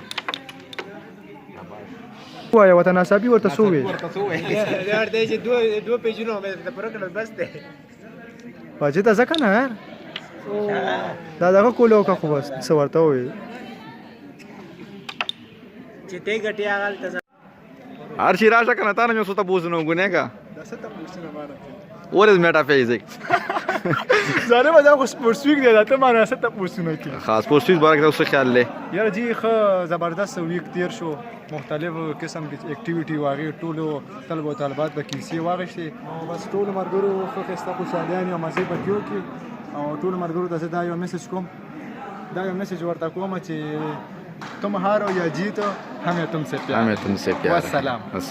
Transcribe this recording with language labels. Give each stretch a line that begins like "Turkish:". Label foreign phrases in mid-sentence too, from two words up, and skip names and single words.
Pashto: وایه وطن ناڅاپي ورته څه وویل واجد ته ځکه نه یار دا دغه کولو وکړه خو بس څه ورته وویل هر شي راشه کنه تا نه مې څه ته بوزنو ګناه کا
English: What is metaphysics?
Pashto: ظالمه دا خو
English: sports week
Pashto: دی دا ته ما نه څه تپوسونه کوي خاص
English: sports week
Pashto: باره کې تاسو څه خیال دی؟ یاره جی ښه زبردست ویک تیر شو مختلفو قسم اکټیویټي و هغې ټولو طلبو و طالبات به کیسې واخیستې او بس ټولو ملګرو ښه ښایسته خوشحالیانې او مزې پکې وکړي او ټولو ملګرو ته زه دا یو میسج کوم دا یو میسج ورته کوم چې
Urdu: تم ہارو یا جیتو ہمیں تم سے پیار ہمیں تم سے پیار ہے. वस्सलाम।